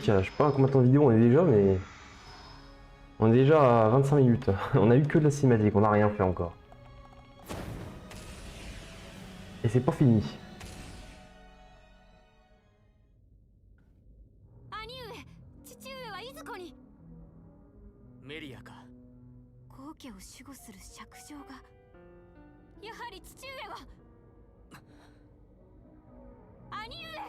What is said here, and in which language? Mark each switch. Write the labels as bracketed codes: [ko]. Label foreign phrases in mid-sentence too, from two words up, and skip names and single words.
[fr] Je sais pas combien de temps de vidéo on est déjà, mais... On est déjà à 25 minutes. On a eu que de la cinématique, on n'a rien fait encore. Et c'est pas fini. [ja] メリアか。皇家を守護する爵状が。やはり父上は兄